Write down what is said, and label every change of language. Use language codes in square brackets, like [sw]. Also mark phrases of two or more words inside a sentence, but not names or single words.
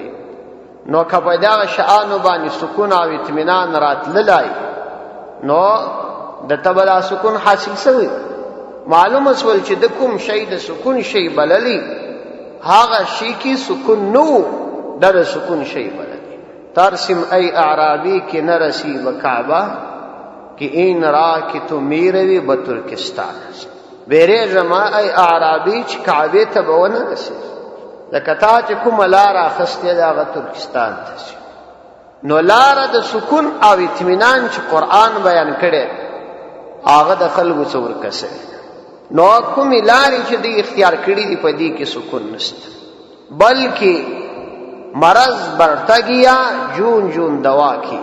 [ps] نو که په دغه شانو باندې سکون او اطمینان راتللی نو د تبلا سکون حاصل شوی. معلومه سول چې د کوم شی د سکون شی بللی هغه شی کې سکون نو د سکون شی بللی. [fa] ترسم ای اعرابی که نرسی به کعبه که این راه که تو میروی به ترکستان است. [ps] بیریږه ای اعرابی چې کعبه ته به ونه رسېږي، لکه تا چې کومه لاره اخیستې ده هغه ترکستان ته شي. نو لاره د سکون او اطمینان چې قرآن بیان کړی هغه د خلکو څه ورکسوي. نو کومې لارې چې دوی اختیار کړي دي په دې کې سکون نشته، بلکې [ur] مرض برتگیا جون جون دوا کی.